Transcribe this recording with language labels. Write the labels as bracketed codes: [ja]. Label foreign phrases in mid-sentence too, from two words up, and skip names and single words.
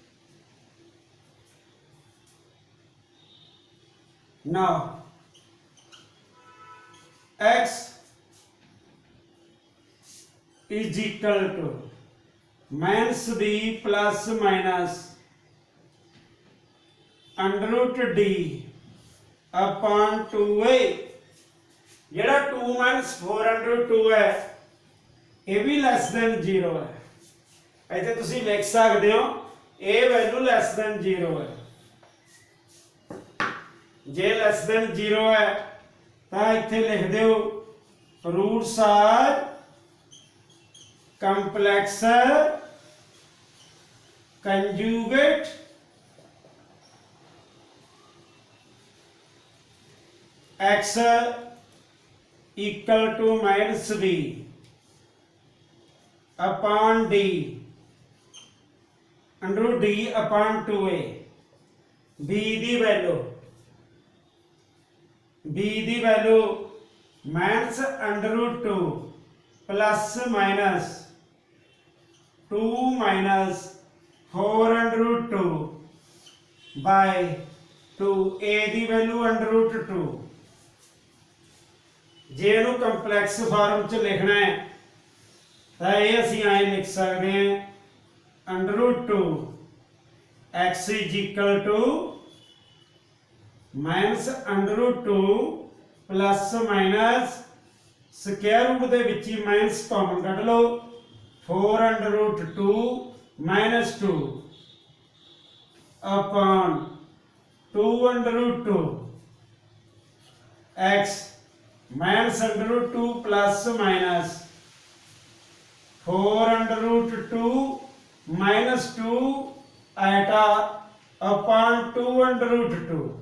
[en] Now x is equal to minus b plus minus under root d upon 2a. [pa] ਜਿਹੜਾ [en] 2 minus 4 under root 2 [pa] ਹੈ ਇਹ ਵੀ [en] less than [pa] 0 ਹੈ। ਇੱਥੇ ਤੁਸੀਂ ਲਿਖ ਸਕਦੇ ਹੋ ਇਹ ਵੈਲਿਊ [en] less than [pa] 0 ਹੈ। ਜੇ [en] less than [pa] 0 ਹੈ ਤਾਂ ਇੱਥੇ ਲਿਖ ਦਿਓ [en] roots are complex ਕੰਜੂਗੇਟ x equal to minus b upon d under root d upon 2a, b ਦੀ value minus under root 2 plus minus 2 minus 4 under root 2 by 2, a ਦੀ value under root 2। [pa] ਜੇ ਇਹਨੂੰ ਕੰਪਲੈਕਸ ਫਾਰਮ ਚ ਲਿਖਣਾ ਹੈ ਤਾਂ ਇਹ ਅਸੀਂ ਐਂ ਲਿਖ ਸਕਦੇ ਹਾਂ [en] under root 2 x is equal to minus under root 2 plus minus square root [pa] ਦੇ ਵਿੱਚ ਹੀ ਮਾਈਨਸ ਕਾਮਨ ਕੱਢ ਲਓ [en] 4 under root 2 minus 2 upon 2 under root 2 x minus under root 2 plus minus 4 under root 2 minus 2 iota upon 2 under root 2.